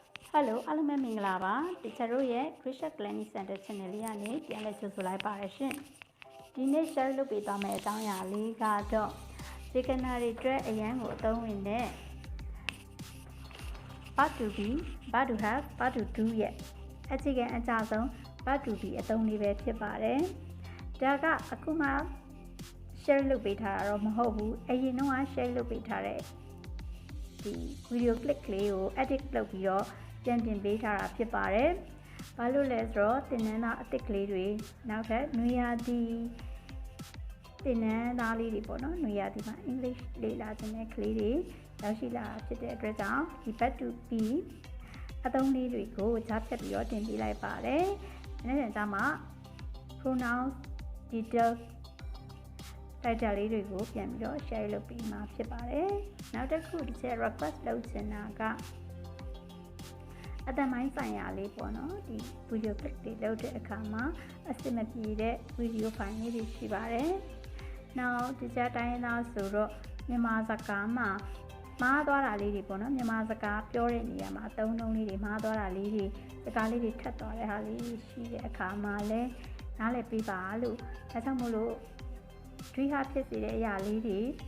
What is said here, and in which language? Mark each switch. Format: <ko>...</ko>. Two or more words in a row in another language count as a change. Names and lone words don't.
<my>Hello အားလုံးပဲမင်္ဂလာပါတချာတို့ရဲ့ Christian Clinic Center Channel လေးကနေပြန်လည်ကြိုဆိုလိုက်ပါရရှင်ဒီနေ့ share လုပ်ပေးသွားမယ့်အကြောင်းအရာလေးကတော့ဒီကနာတွေအတွက်အရန်ကိုအသုံးဝင်တဲ့</my> <en>Verb to be Verb to have Verb to do</en> <my>ရဲ့အခြေခံအကြဆုံး</my> <en>Verb to be</en> <my>အသုံးလေးပဲဖြစ်ပါတယ်ဒါကအခုမှ share လုပ်ပေးထားတာတော့မဟုတ်ဘူးအရင်တော့ share လုပ် ပေးထားတဲ့ဒီ</my> <en>video clip</en> <my>ကလေးကို edit လုပ်ပြီးတော့ပြန်တင်ပေးထားတာဖြစ်ပါတယ်။ဘာလို့လဲဆိုတော့သ င်တန်းသားအသစ်ကလေးတွေနောက်ထပ်နွေရာသီသင်တန်းသားလေးတွေပေါ့နော်နွေရာသီမှာ English လေ့လာတဲ့ကလေးတွေရောက်ရှိလာဖြစ်တဲ့အတွက်ကြောင့်ဒီ</my> <en>Verb to be</en> <my>အသုံးလေးတွေကိုကြားဖြတ်ပြီးတော့တင်ပေးလိုက်ပါတယ်။အဲ့ဒါကြောင့်မှ</my> <en>pronoun detail title</en> <my>လေးတွေကိုပြန်ပြီးတော့ share လုပ်ပေးမှာဖြစ်ပါတယ်။နောက်တစ်ခုဒီချက် request လုပ်ချင်တာ ကအတမိုင်းဆိုင်ရာလေးပေါ့နော်ဒီ</my> <en>video clip</en> <my>တွေလုပ်တဲ့အခါမှာအဆင်မပြေတဲ့</my> <en>video file</en> <my>လေးတွေရှိပါတယ်။နောက်ဒီချက်တိုင်းသားဆိုတော့မြန်မာစကားမှာမှားသွားတာလေးတွေပေါ့နော်မြန်မာစကားပြောတဲ့နေရာမှာအသုံးအနှုန်းလေးတွေမှားသွားတာလေးတွေစကားလေးတွေထပ်သွားတဲ့ဟာလေးရှိတဲ့အခါမှာလည်းနားလည်ပေးပါလို့ဒါကြောင့်မို့လို့တွေးဟာဖြစ်စေတဲ့အရာလေးတွေ</my>